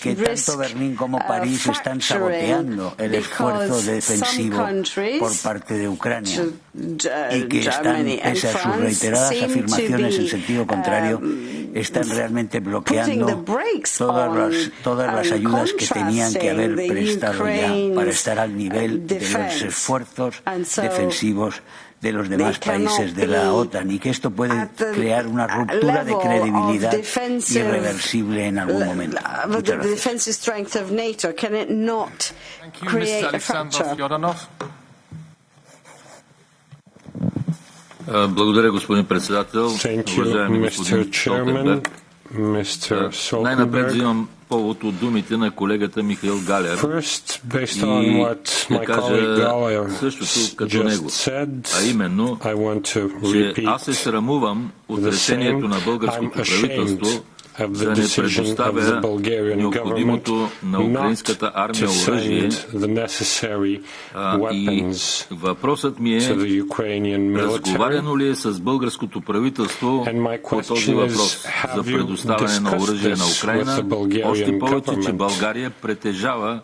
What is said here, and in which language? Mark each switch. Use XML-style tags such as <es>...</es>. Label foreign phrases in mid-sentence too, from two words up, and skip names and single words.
<es>que tanto Berlín como París están saboteando el esfuerzo defensivo por parte de Ucrania y que están, pese a sus reiteradas afirmaciones en sentido contrario, están realmente bloqueando todas las ayudas que tenían que haber prestado ya para estar al nivel de los esfuerzos defensivos de los demás países de la OTAN, y que esto puede crear una ruptura de credibilidad irreversible en algún momento. Muchas gracias.</es> <bg>Благодаря, господин председател. Уважаеми господин Столтенберг. Най-напред взимам повод от думите на колегата Михаил Галер и да кажа същото като него, а именно, че аз се срамувам от решението на българското правителство</bg> <en>of the decision of the Bulgarian government not to send the necessary weapons to the Ukrainian military. And my question is, have you discussed this with the Bulgarian government?</en>